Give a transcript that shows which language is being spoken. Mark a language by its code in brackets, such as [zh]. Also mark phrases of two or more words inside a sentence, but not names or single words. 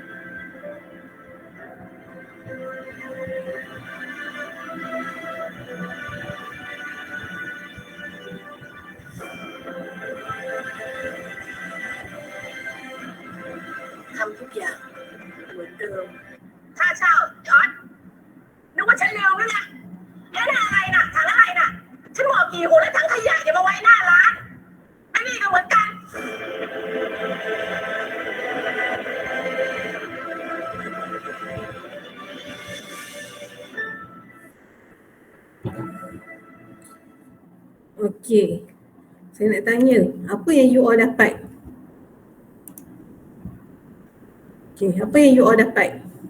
[th] ทำทุกอย่างเหมือนเดิมค่าเช่าจอดนึกว่าฉันลืมแล้วนะแล้วน่ะอะไรน่ะถังอะไรน่ะฉันบอกกี่คนแล้วถังขยะอย่ามาไว้หน้าร้านไอ้นี่ก็เหมือนกัน [ms] Okey. Saya nak tanya, apa yang [en] you all [ms] dapat? Okey, apa yang [en] you all [ms] dapat?